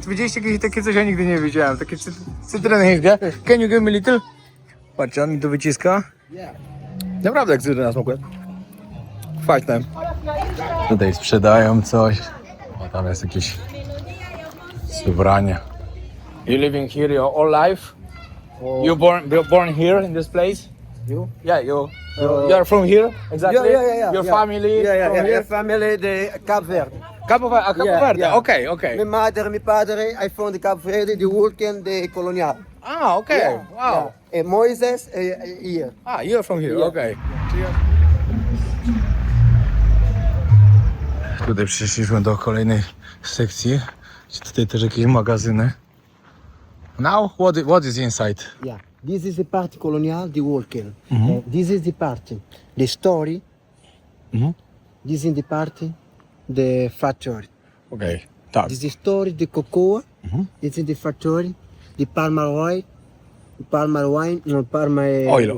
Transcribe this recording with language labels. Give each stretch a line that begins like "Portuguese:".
Polish: Widzieliście jakieś takie coś? Ja nigdy nie widziałem. Takie cytryny chińskie.
English: Can you give me little?
Polish: Patrzcie, on mi to wyciska.
English: Yeah.
Polish: Naprawdę jak cytryna smakuje. Fajne. Tutaj sprzedają coś. O, tam jest jakieś ubranie.
English: You living here your all life? You born here in this place? You? Yeah, you are from here? Exactly? Your family from here? Family the Cape Verde. Cabo Verde. Yeah. Okay. My mother, my padre, I from the Cape Verde, the working the colonial. Ah, okay. Yeah, Wow. yeah. And Moises here. Ah, you're from here. Yeah. Okay.
Polish: Tutaj przyszliśmy do kolejnej sekcji. Tutaj też jakieś magazyny.
English: Now, what is inside? Yeah, this is the part colonial, the walker. This is the part, the story. This is the part, the factory.
Polish: Okej, tak.
English: This is the story, the cocoa. This is the factory, the palmer oil, palmer wine, no, palmer